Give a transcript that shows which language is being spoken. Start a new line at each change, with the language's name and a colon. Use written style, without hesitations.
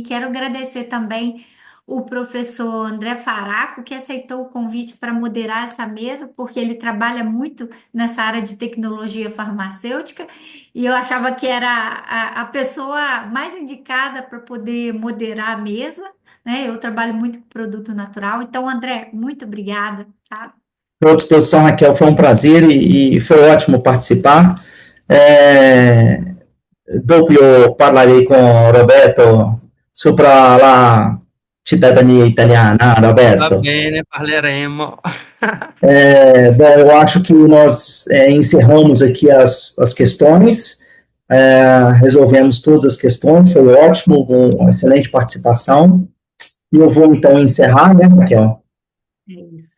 Portuguese: Quero agradecer também o professor André Faraco, que aceitou o convite para moderar essa mesa, porque ele trabalha muito nessa área de tecnologia farmacêutica, e eu achava que era a pessoa mais indicada para poder moderar a mesa, né? Eu trabalho muito com produto natural. Então, André, muito obrigada, tá? À disposição, Raquel, foi um prazer e foi ótimo participar.
Italian: Eh, Dopo io parlerei con Roberto sopra la cidadania italiana, Va Roberto. bene, parleremo.
Portuguese: Bom, eu acho que nós encerramos aqui as questões, resolvemos todas as questões, foi ótimo, uma excelente participação. E eu vou então encerrar, né, Raquel? É isso.